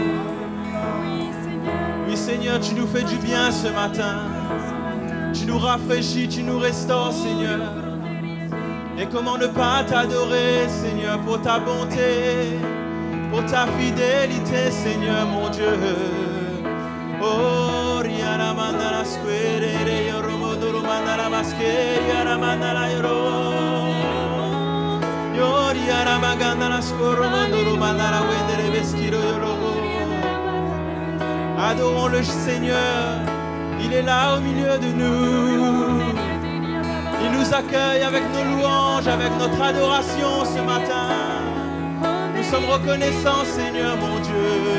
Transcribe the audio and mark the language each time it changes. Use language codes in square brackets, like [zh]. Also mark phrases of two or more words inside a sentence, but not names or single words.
[fr] Oui, Seigneur, tu nous fais du bien ce matin. Tu nous rafraîchis, tu nous restaures, Seigneur. Et comment ne pas t'adorer, Seigneur, pour ta bonté, pour ta fidélité, Seigneur, mon Dieu. Oh, riara mandala squere, yoromodoro mandala maske, yara mandala yoro. Yoriara magandala scoro, mandoro mandala wendere vestiro yoro. Adorons le Seigneur, il est là au milieu de nous. Il nous accueille avec nos louanges, avec notre adoration ce matin. Nous sommes reconnaissants, Seigneur mon Dieu.